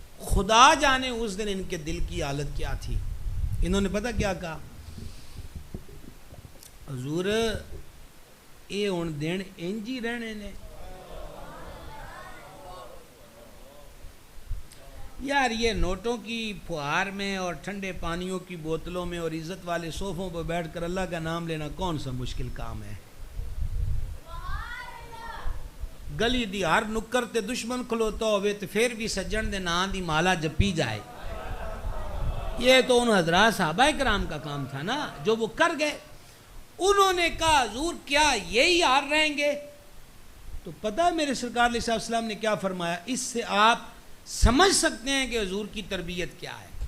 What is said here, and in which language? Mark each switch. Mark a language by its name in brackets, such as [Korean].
[Urdu] خدا جانے اس دن ان کے دل کی حالت کیا تھی. انہوں نے پتہ کیا کہا، حضور [Punjabi] اے ہن دن انج ہی رہنے نے. [Urdu] یار یہ نوٹوں کی پھوار میں اور ٹھنڈے پانیوں کی بوتلوں میں اور عزت والے صوفوں پر بیٹھ کر اللہ کا نام لینا کون سا مشکل کام ہے. [Punjabi] گلی دی ہر نکر تے دشمن کھلوتا ہوئے تو پھر بھی سجن دے نام دی مالا جپی جائے. [Urdu] یہ تو ان حضرات صحابہ کرام کا کام تھا نا جو وہ کر گئے. انہوں نے کہا حضور کیا یہی حال رہیں گے؟ تو پتہ ہے میرے سرکار علیہ السلام نے کیا فرمایا؟ اس سے آپ سمجھ سکتے ہیں کہ حضور کی تربیت کیا ہے.